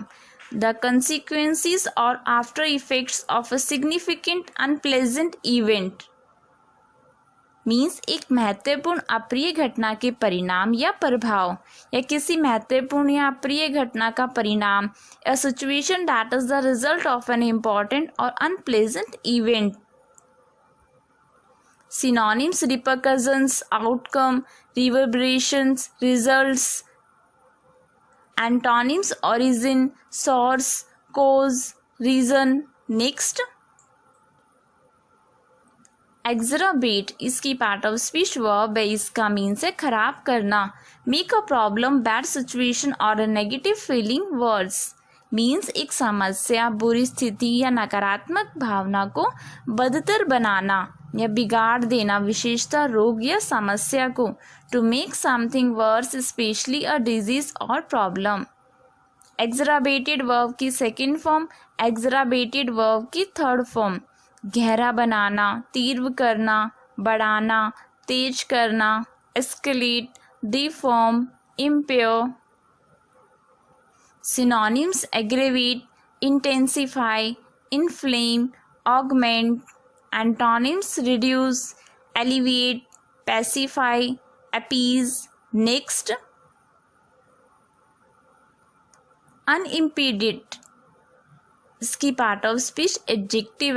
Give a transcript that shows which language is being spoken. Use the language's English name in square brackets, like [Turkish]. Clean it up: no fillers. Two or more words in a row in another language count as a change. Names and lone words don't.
[English] The consequences or after effects of a significant unpleasant event means [Hindi] एक महत्वपूर्ण अप्रिय घटना के परिणाम या प्रभाव, या किसी महत्वपूर्ण या अप्रिय घटना का परिणाम। [English] A situation that is the result of an important or unpleasant event. Synonyms: repercussions, outcome, reverberations, results. Antonyms: origin, source, cause, reason, next. Exacerbate, [Hindi] इसकी [English] part of speech [Hindi] वर्ब है। इसका मीन्स है खराब करना। [English] make a problem, bad situation or a negative feeling worse means [Hindi] एक समस्या, बुरी स्थिति या नकारात्मक भावना को बदतर बनाना या बिगाड़ देना, विशेषता रोग या समस्या को। [English] To make something worse, especially a disease or problem. exacerbated verb की second form, exacerbated verb की third form. [Hindi] गहरा बनाना, तीव्र करना, बढ़ाना, तेज करना। [English] escalate, deform, impair. Synonyms: aggravate, intensify, inflame, augment. Antonyms: reduce, alleviate, pacify, appease, next. Unimpeded, [Hindi] इसकी [English] part of speech adjective [Hindi] है।